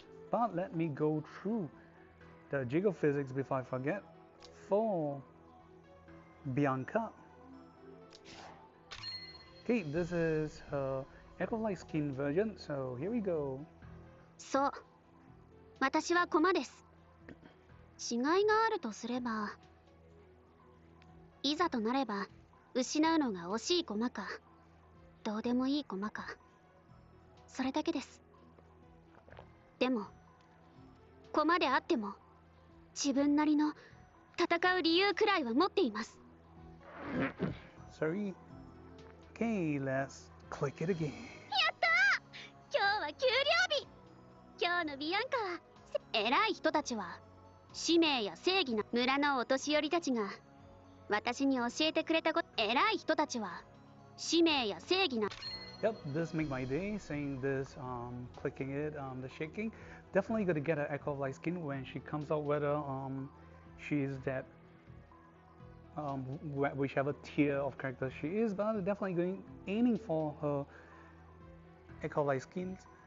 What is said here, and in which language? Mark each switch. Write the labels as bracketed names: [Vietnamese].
[English] But let me go through the jiggle physics before I forget. For Bianca, okay, this is her Echo of Light skin version, so here we go. [Japanese] そう、私は駒です。違いがあるとすれば、いざとなれば失うのが惜しい駒か、どうでもいい駒か、それだけです。でも、駒であっても自分なりの戦う理由くらいは持っています。 [English] Sorry. Okay, let's click it again. [Japanese] やったー！今日は給料日。今日のビアンカは偉い人たちは使命や正義な村のお年寄りたちが私に教えてくれたこと。偉い人たちは使命や正義な。 [English] Yep, this make my day. Saying this, clicking it, the shaking. Definitely gonna get an Echo of Light skin when she comes out. Whether she is that whichever tier of character she is, but definitely aiming for her Echo of Light skins.